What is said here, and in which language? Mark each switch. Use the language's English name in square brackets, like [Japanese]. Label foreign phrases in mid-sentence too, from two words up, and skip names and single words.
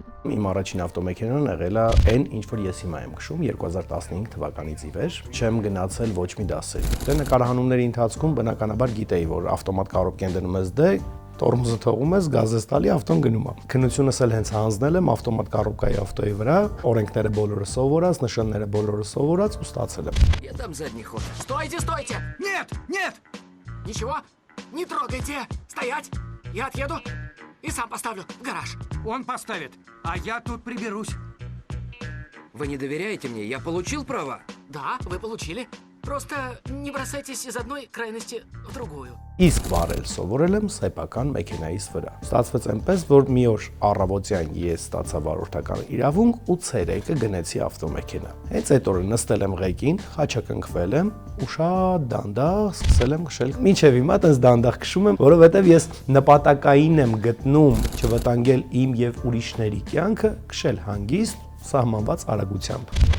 [Armenian] Իմ առաջին ավտոմեքենան եղել է այն, ինչ որ ես հիմա եմ քշում 2015 թվականից ի վեր, չեմ գնացել ոչ մի դասերի։ Դե նկարահանումների ընթացքում բնականաբար գիտեի, որ ավտոմատ կարոտկեն դնում ես դե տորմուզը թողում ես, գազ ես տալի, ավտոն գնում է։ Քննությունս էլ հենց հանձնել եմ ավտոմատ կառուկայի ավտոյի վրա, օրենքները բոլորը սովորած, նշանները բոլորը совորած ու ստացել եմ։ [Russian] Я дам задний ход. Стойте, стойте! Нет, нет! Ничего, не трогайте! Стоять! Я отъеду и сам поставлю в гараж. Он поставит, а я тут приберусь. Вы не доверяете мне? Я получил права? Да, вы получили. Просто не бросайтесь из одной крайности в другую. [Armenian] Իսկ վարել սովորել եմ սեփական մեքենայիս վրա։ Ստացվեց այնպես, որ մի օր առավոտյան ես ստացա վարորդական իրավունք ու ցերեկը գնեցի ավտոմեքենա։ Հենց այդ օրը նստել եմ ղեկին, խաչակնքվել եմ ու շատ դանդաղ սկսել եմ քշել։ Մինչև հիմա տես դանդաղ քշում եմ, որովհետև ես նպատակային եմ գտնում չվտանգել իմ եւ ուրիշների կյանքը, քշել հանգիստ, սահմանված արագությամբ։